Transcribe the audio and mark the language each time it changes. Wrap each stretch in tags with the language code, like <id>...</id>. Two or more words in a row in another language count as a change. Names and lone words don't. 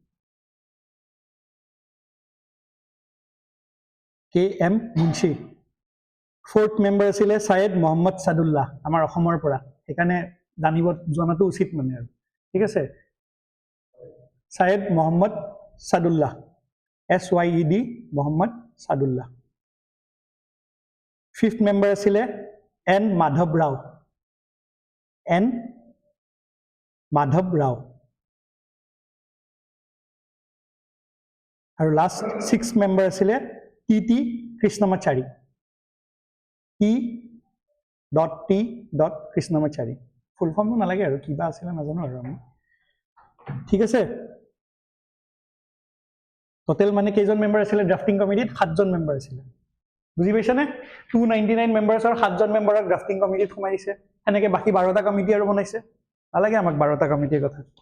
<en>fourth member</en> <as>আছিলে ছায়েদ মহম্মদ ছাদুল্লাহ আমাৰ অসমৰ পৰা সেইকাৰণে জানিব জনাটো উচিত মানে আৰু ঠিক আছে ছায়েদ মহম্মদ ছাদুল্লাহ SYED মহম্মদ ছাদুল্লাহ</as> <en>fifth member</en> <as>আছিলে এন মাধৱ ৰাও N. Madhav Rao. আৰু</as> <en>last 6 member</en> <as>আছিলে T.T. Krishnamachari. T.T. Krishnamachari.</as> <en>full formটো</en> <as>নালাগে আৰু কিবা আছিলে নাজানো আৰু আমি ঠিক আছে টোটেল মানে কেইজন মেম্বাৰ আছিলে</as> <en>drafting committeeত</en> <as>7 জন মেম্বাৰ আছিলে বুজি পাইছানে 299 মেম্বাৰ্ছৰ 7 জন মেম্বাৰক</as> <en>drafting committeeত</en> <as>সোমাইছে এনেকৈ বাকি 12টা কমিটি আৰু বনাইছে নালাগে আমাক 12টা কমিটিৰ কথা</as>